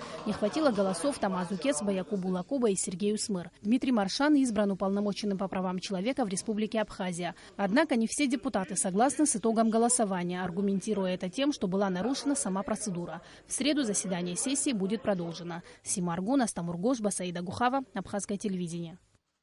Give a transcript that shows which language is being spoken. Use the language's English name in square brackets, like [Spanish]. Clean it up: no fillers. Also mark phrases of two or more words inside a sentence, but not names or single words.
[Russian] Не хватило голосов Тамазу Кецба, Якубу Лакуба и Сергею Смыр. Дмитрий Маршан избран уполномоченным по правам человека в Республике Абхазия. Однако не все депутаты согласны с итогом голосования, аргументируя это тем, что была нарушена сама процедура. В среду заседание сессии будет продолжено. Сима Аргун, Астамур Гошба, Саида Гухава, Абхазское телевидение.